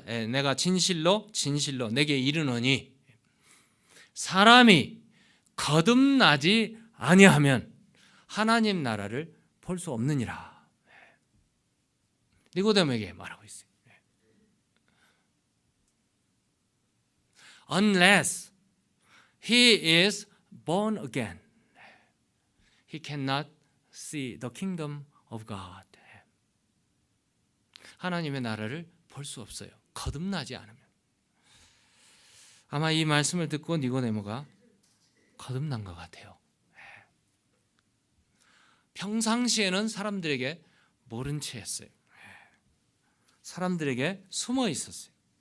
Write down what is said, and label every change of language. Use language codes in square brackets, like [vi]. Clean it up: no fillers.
[ko] 내가 진실로 내게 이르노니 사람이 거듭나지 아니하면 하나님 나라를 볼 수 없느니라. 니고데모에게 말하고 있어요. [en] Unless he is born again, he cannot see the kingdom of God. [ko] 하나님의 나라를 볼 수 없어요. 거듭나지 않으면. 아마 이 말씀을 듣고 니고데모가 거듭난 것 같아요. 평상시에는 사람들에게 모른 채 했어요. 사람들에게 숨어 있었어요.